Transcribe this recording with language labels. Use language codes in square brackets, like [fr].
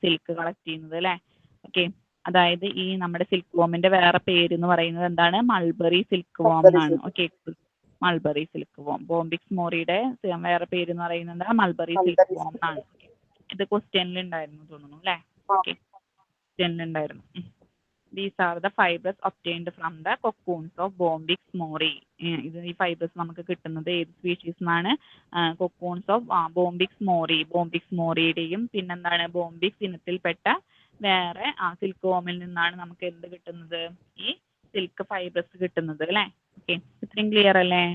[ml] Silk collect ചെയ്യുന്നത് അല്ലേ. Okay, അതായത് ഈ നമ്മുടെ സിൽക്ക് വോമിന്റെ വേറെ പേര് എന്ന് പറയുന്നത് എന്താണ്? മൾബറി സിൽക്ക് വോം എന്നാണ്. Okay, mulberry silk warm. ബോംബിക്സ് മോറിയുടെ വേറെ പേര് എന്ന് പറയുന്നത് എന്താണ്? മൾബറി സിൽക്ക് വോം എന്നാണ്. ഇത് ക്വസ്റ്റ്യനിൽ ഉണ്ടായിരുന്നു തോന്നുന്നു അല്ലേ. ഓക്കെ, ക്വസ്റ്റ്യനിൽ ഉണ്ടായിരുന്നു. [en] These are the fibers obtained from the cocoons of Bombyx mori. [ml] ഈ ഫൈബേഴ്സ് നമുക്ക് കിട്ടുന്നത് ഏത് സ്പീഷീസ് നിന്നാണ്? കൊക്കൂൺസ് ഓഫ് ബോംബിക്സ് മോറിയുടെയും പിന്നെന്താണ് ബോംബിക്സ് ഇനത്തിൽപ്പെട്ട വേറെ സിൽക്ക് വോമിൽ നിന്നാണ് നമുക്ക് എന്ത് കിട്ടുന്നത്? ഈ സിൽക്ക് ഫൈബേഴ്സ് കിട്ടുന്നത് അല്ലേ. ഓക്കെ, ഇത്രയും ക്ലിയർ അല്ലേ?